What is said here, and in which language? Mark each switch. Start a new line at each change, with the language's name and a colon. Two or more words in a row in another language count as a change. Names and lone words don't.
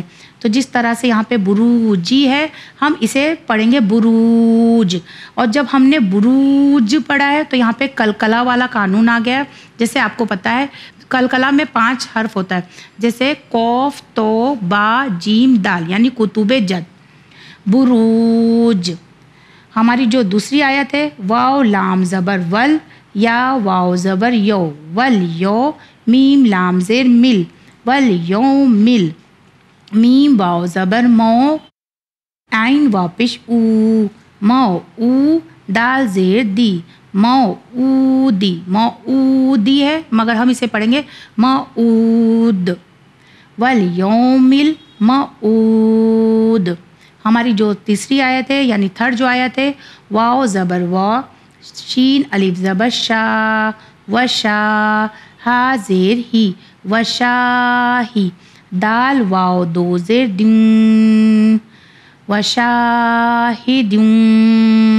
Urdu: تو جس طرح سے یہاں پہ بروجی ہے ہم اسے پڑھیں گے بروج، اور جب ہم نے بروج پڑھا ہے تو یہاں پہ کلکلا والا قانون آ گیا ہے۔ جیسے آپ کو پتہ ہے کلکلا میں 5 حرف ہوتا ہے، جیسے قوف، تو، با، جیم، دال، یعنی
Arabic: کتب جد،
Urdu: بروج۔ ہماری جو دوسری آیت ہے واو لام زبر ول، یا واو زبر یو، ول یو، میم لام زیر مل، ول یو مل، میم واو زبر مو، عین واپش او، مو او، دال زیر دی، موعودی، موعودی ہے مگر ہم اسے پڑھیں گے موعود،
Arabic: والیوم الموعود۔
Urdu: ہماری جو تیسری آیت ہے یعنی تھرڈ جو آیت ہے واو زبر وا، شین الف زبر شا، وشا، ہا زیر ہی، وشاہی، دال واو دو زیر دن، وشاہدن۔